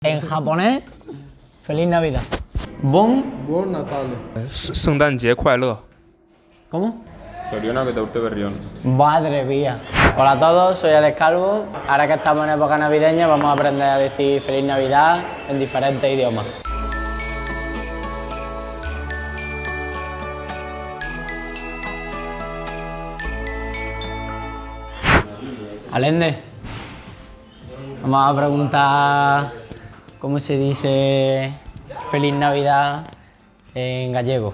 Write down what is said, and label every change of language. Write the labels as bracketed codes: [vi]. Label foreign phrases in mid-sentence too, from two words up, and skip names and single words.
[es] En japonés, Feliz Navidad. [it] Bon Natale. [zh] 圣诞节快乐。 [es] ¿Cómo? [eu] Zorionak eta urte berrion. [es] Madre mía. Hola a todos, soy Alex Calvo. Ahora que estamos en época navideña vamos a aprender a decir Feliz Navidad en diferentes idiomas. Alende, vamos a preguntar cómo se dice Feliz Navidad en gallego.